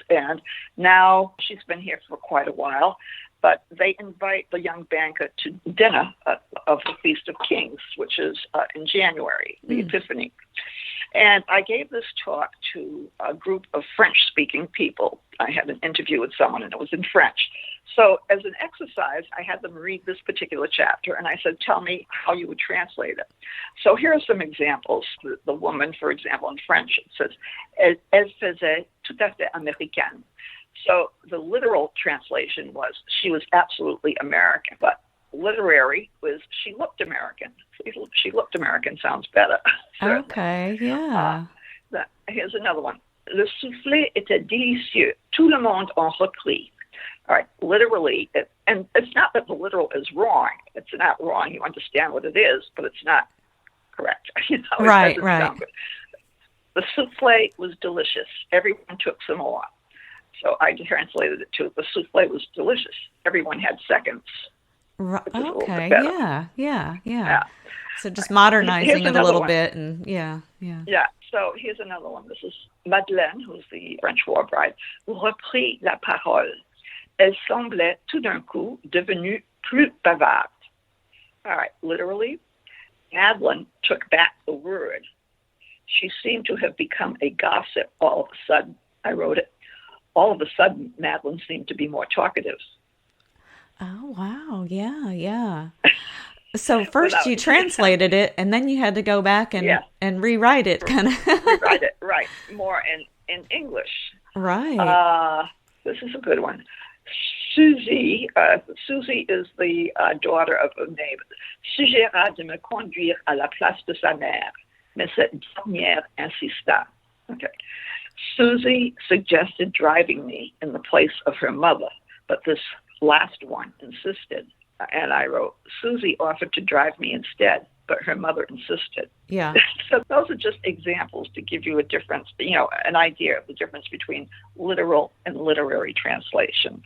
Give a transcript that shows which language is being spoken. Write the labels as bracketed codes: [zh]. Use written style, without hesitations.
[en] And now she's been here for quite a while. But they invite the young banker to dinner of the Feast of Kings, which is in January, the Epiphany. And I gave this talk to a group of French-speaking people. I had an interview with someone, and it was in French. So as an exercise, I had them read this particular chapter, and I said, tell me how you would translate it. So here are some examples. The woman, for example, in French, it says, [fr] Elle faisait tout à fait américaine. [en] So the literal translation was she was absolutely American, but literary was she looked American. She looked American sounds better. Okay, yeah. Here's another one. [fr] Le soufflé était délicieux. Tout le monde en reprit. [en] All right, literally, and it's not that the literal is wrong. It's not wrong. You understand what it is, but it's not correct. Right. The soufflé was delicious. Everyone took some more. So I translated it to the soufflé was delicious. Everyone had seconds. Right. Okay. Yeah. So just modernizing it a little bit, and yeah. So here's another one. This is Madeleine, who's the French war bride, [fr] reprit la parole. Elle semblait tout d'un coup devenue plus bavarde. [en] All right. Literally, Madeleine took back the word. She seemed to have become a gossip all of a sudden. I wrote it. All of a sudden, Madeleine seemed to be more talkative. Oh, wow. Yeah. So first you translated it, and then you had to go back and rewrite it, kind of. Rewrite it, right. More in English. Right. This is a good one. Susie is the daughter of a neighbor. [fr] Suggéra de me conduire à la place de sa mère, mais cette dernière insista. [en] Okay. Susie suggested driving me in the place of her mother, but this last one insisted. And I wrote, Susie offered to drive me instead, but her mother insisted. Yeah. So those are just examples to give you a difference, an idea of the difference between literal and literary translation.